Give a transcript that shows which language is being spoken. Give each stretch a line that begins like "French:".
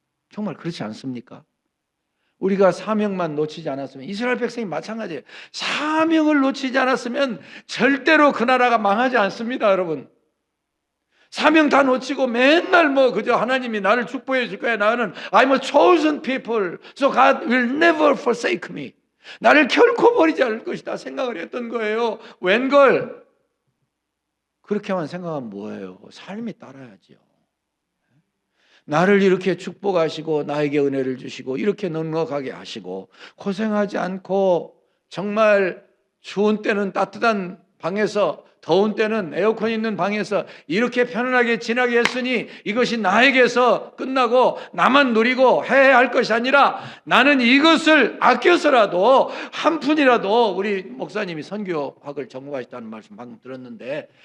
Korean: 정말 그렇지 않습니까? 우리가 사명만 놓치지 않았으면 이스라엘 백성이 마찬가지예요. 사명을 놓치지 않았으면 절대로 그 나라가 망하지 않습니다, 여러분. 사명 다 놓치고 맨날 뭐 그저 하나님이 나를 축복해 줄 거야. 나는
English: I'm a chosen people, so God will never forsake me.
Korean: 나를 결코 버리지 않을 것이다 생각을 했던 거예요. 웬걸? 그렇게만 생각하면 뭐예요? 삶이 따라야지요. 나를 이렇게 축복하시고 나에게 은혜를 주시고 이렇게 넉넉하게 하시고 고생하지 않고 정말 추운 때는 따뜻한 방에서 더운 때는 에어컨 있는 방에서 이렇게 편안하게 지나게 했으니 이것이 나에게서 끝나고 나만 누리고 해야 할 것이 아니라 나는 이것을 아껴서라도 한 푼이라도 우리 목사님이 선교학을 전공하셨다는 말씀 방금 들었는데